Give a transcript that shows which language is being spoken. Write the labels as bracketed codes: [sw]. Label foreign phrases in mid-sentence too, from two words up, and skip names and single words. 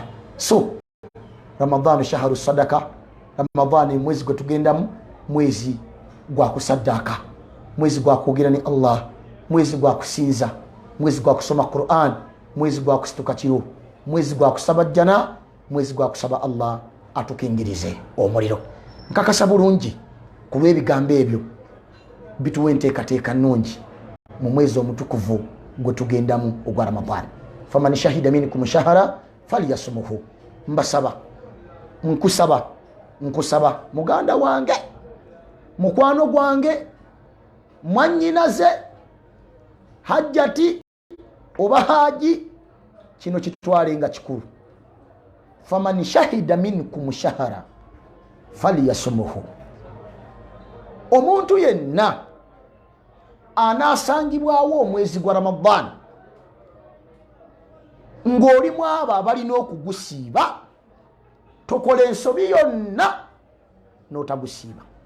[lg] So [ar] رمضان شهر صدقة, [lg] Ramadhan mwezi gwe tugendamu, mwezi gwa kusaddaka, mwezi gwa kwogera ne Allah, mwezi gwa kusinza, mwezi gwa kusoma Qur'an, mwezi gwa kusituka kiro, mwezi gwa kusaba jjana, mwezi gwa kusaba Allah atukingirize omuliro. Nkakasa bulungi ku lw'ebigambo ebyo bituwa enteekateeka nnungi mu mwezi omutukuvu gwe tugendamu ogwa Ramadan. [ar] فمن شهد منكم الشهر فليصمه. [lg] Mbasaba, nkusaba muganda wange, mukwano gwange, mwannyinaze, hajjati oba haji, kino kitwale nga kikulu. [ar] فمن شهد منكم الشهر فليصمه. [lg] Omuntu yenna anaasangibwawo omwezi gwa Ramadan ng'olimu abo abalina okugusiiba, tokola ensobi yonna n'otagusiiba.